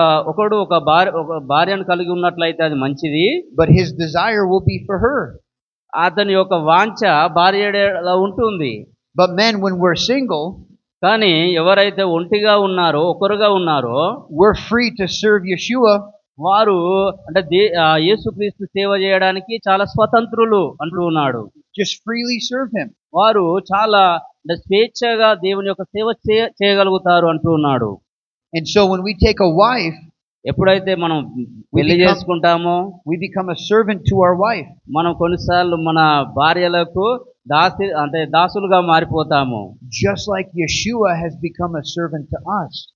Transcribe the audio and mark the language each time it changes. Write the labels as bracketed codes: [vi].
[te] ఒకడు ఒక భార్యను కలిగి ఉన్నట్లయితే అది మంచిది, [en] but his desire will be for her. [te] అతని యొక్క వాంఛ భార్యలో ఉంటుంది. [en] But men, when we're single, [te] కానీ ఎవరైతే ఒంటిగా ఉన్నారో, ఒకరుగా ఉన్నారో, [en] we're free to serve Yeshua. [te] వారు అంటే యేసుక్రీస్తు సేవ చేయడానికి చాలా స్వతంత్రులు అంటూ ఉన్నాడు. [en] Just freely serve him. [te] వారు చాలా అంటే స్వేచ్ఛగా దేవుని యొక్క సేవ చేయగలుగుతారు అంటూ ఉన్నాడు. [en] And so when we take a wife, [te] ఎప్పుడైతే మనం పెళ్లి చేసుకుంటామో, [en] we become a servant to our wife. [te] మనం కొన్నిసార్లు మన భార్యలకు దాసులుగా మారిపోతాము. [en] Just like Yeshua has become a servant to us.